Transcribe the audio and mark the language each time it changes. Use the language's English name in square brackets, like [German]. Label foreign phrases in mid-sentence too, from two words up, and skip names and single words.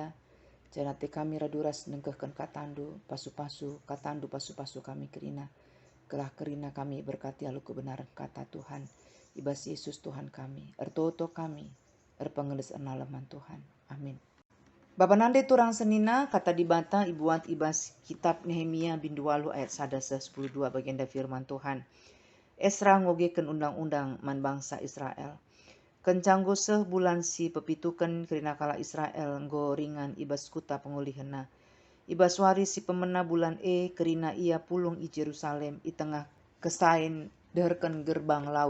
[Batak Karo] Janate kami raduras dengkekan katandu, pasu-pasu, katandu pasu-pasu kami kerina. Kelah kerina [Indonesian] kami berkati [Batak Karo] alu [Indonesian] kebenaran kata Tuhan. [Batak Karo] Ibas Yesus Tuhan kami, ertoto kami, erpengelis enalaman Tuhan. Amin. Bapa nande turang senina kata dibata ibuat ibas kitab Nehemia bindualu ayat 1:10-2 [Indonesian] bagian dari firman Tuhan. [Batak Karo] Esra ngogeken undang-undang man bangsa Israel. Kencanggo seh bulan si pepituken kerina kala Israel nggo ringan ibas kuta pengulihena. Ibas wari si pemena bulan kerina ia pulung i Jerusalem i tengah kesain derken gerbang lau.